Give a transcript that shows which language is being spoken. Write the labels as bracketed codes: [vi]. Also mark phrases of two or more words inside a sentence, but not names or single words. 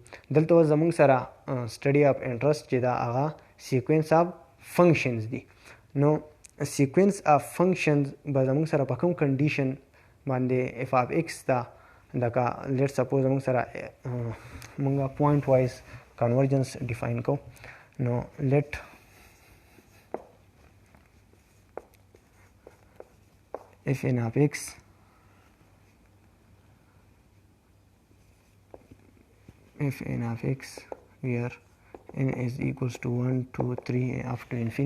[ps] دلته اوس زموږ سره [en] study of interest [ps] چې دا هغه [en] sequence of functions [ps] دي. نو [en] sequence of functions [ps] به زموږ سره په کوم کنډیشن باندې [en] f of x [ps] ته لکه [en] let suppose [ps] زموږ سره موږ [en] pointwise convergence define [ps] کوو. [en] نو لیټ if n of x where n is equals to 1 2 3 up to